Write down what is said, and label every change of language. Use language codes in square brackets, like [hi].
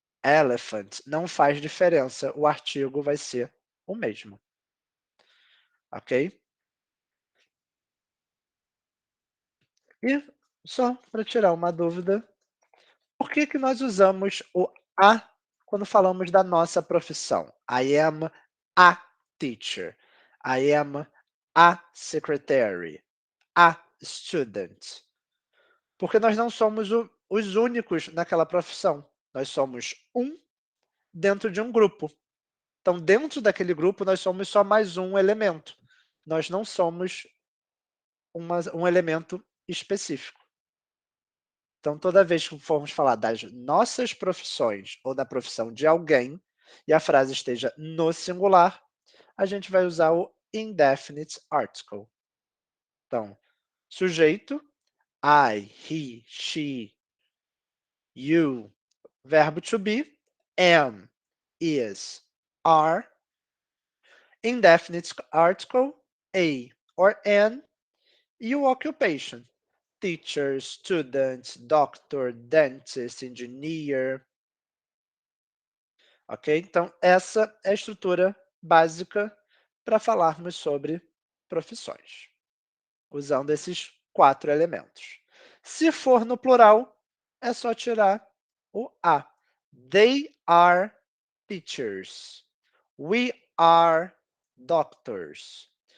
[pt] elephant, não faz diferença, o artigo vai ser o mesmo, ok? E só para tirar uma dúvida, por que que nós usamos o "a" quando falamos da nossa profissão? [en] I am a teacher, I am a secretary, a student. [pt] Porque nós não somos os únicos naquela profissão, nós somos um dentro de um grupo. Então, dentro daquele grupo, nós somos só mais um elemento. Nós não somos um elemento específico. Então, toda vez que formos falar das nossas profissões ou da profissão de alguém, e a frase esteja no singular, a gente vai usar o [en] indefinite article. [pt] Então, sujeito, [en] I, he, she, you. Verbo to be, am, is, are. Indefinite article, a or an. [pt] E o [en] occupation, teacher, student, doctor, dentist, engineer. [pt] Ok? Então, essa é a estrutura básica para falarmos sobre profissões, usando esses 4 elementos. Se for no plural, é só tirar o "a". [en] They are teachers. We are doctors.